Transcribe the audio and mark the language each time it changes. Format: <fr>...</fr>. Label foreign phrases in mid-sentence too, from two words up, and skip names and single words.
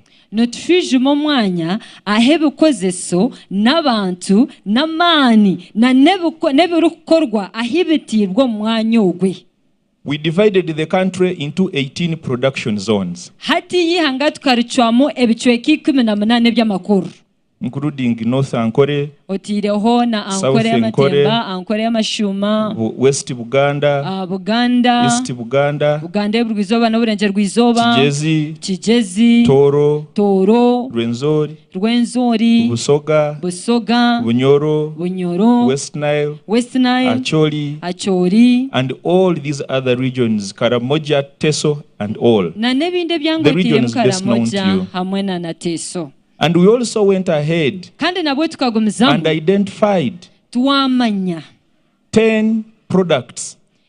<en>We divided the country into 18 production zones, including North Ankole, South Ankole, West Buganda, East Buganda, Chigezi, Toro, Rwenzori, Busoga, Bunyoro, West Nile, Acholi, and all these other regions, Karamoja, Teso, and all. The regions best known to you. And we also went ahead and identified 10 products.</en>